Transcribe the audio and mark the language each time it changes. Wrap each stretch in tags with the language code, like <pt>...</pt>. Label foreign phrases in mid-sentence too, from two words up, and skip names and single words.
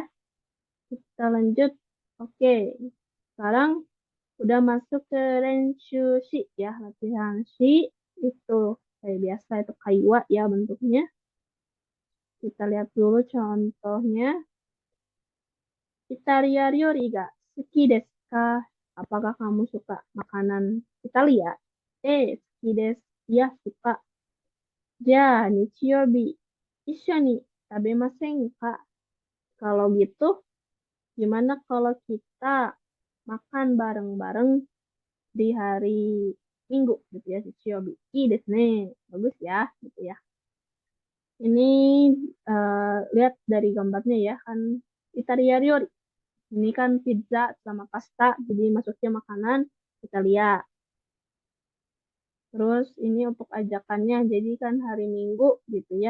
<id>Kita lanjut. Oke, sekarang udah masuk ke Renshu Shi ya latihan Shi itu kayak biasa itu kaiwa ya bentuknya kita lihat dulu contohnya</id> <ja>イタリア料理が好きですか</ja> <id>apakah kamu suka makanan Italia</id> <ja>好きです</ja> <id>ya suka</id> <ja>じゃ日曜日一緒に食べませんか</ja> <id>kalau gitu gimana kalau kita makan bareng-bareng di hari minggu gitu ya.</id> <ja>しちおび。いですね.</ja> <id>Bagus ya gitu ya. Ini lihat dari gambarnya ya kan</id> <ja>イタリア料理.</ja> <id>Ini kan pizza sama pasta jadi masuknya makanan Italia. Terus ini untuk ajakannya jadi kan hari Minggu gitu ya.</id>